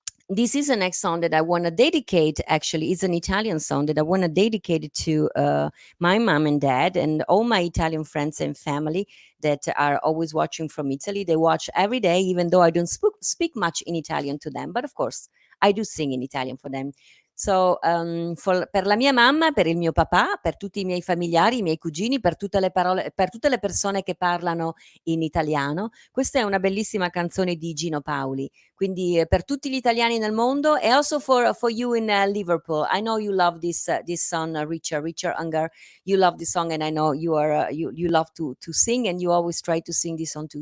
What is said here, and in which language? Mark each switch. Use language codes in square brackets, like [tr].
[en] This is the next song that I want to dedicate. Actually, it's an Italian song that I want to dedicate it to my mom and dad and all my Italian friends and family that are always watching from Italy. They watch every day, even though I don't speak much in Italian to them. But of course, I do sing in Italian for them. [it] So, per la mia mamma, per il mio papà, per tutti i miei familiari, i miei cugini, per tutte le parole, per tutte le persone che parlano in italiano, questa è una bellissima canzone di Gino Paoli. Quindi per tutti gli italiani nel mondo e [en] also for you in Liverpool. I know you love this song, Richard Unger. You love this song and I know you are you love to sing and you always try to sing this song too.